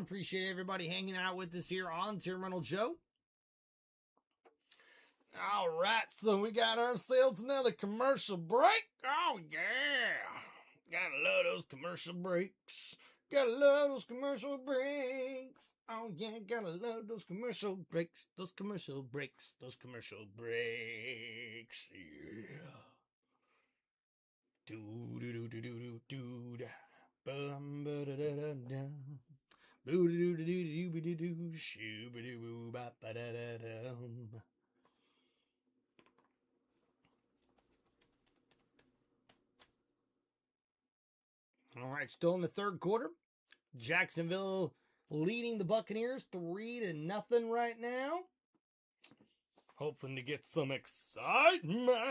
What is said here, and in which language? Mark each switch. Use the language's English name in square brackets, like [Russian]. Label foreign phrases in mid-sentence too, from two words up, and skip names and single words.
[English] Appreciate everybody hanging out with us here on Tim Reynolds Show. All right, so we got ourselves another commercial break. Oh, yeah. Gotta love those commercial breaks. Gotta love those commercial breaks. Oh, yeah, gotta love those commercial breaks. Those commercial breaks. Those commercial breaks. Yeah. Do-do-do-do-do-do-do. Bum-ba-da-da-da-da. Boo-do-do-do-do-do-do-do. Shoo-ba-doo-boo-ba-ba-da-da-dum. All right, still in the 3rd quarter. Jacksonville leading the Buccaneers 3-0 right now. Hoping to get some excitement.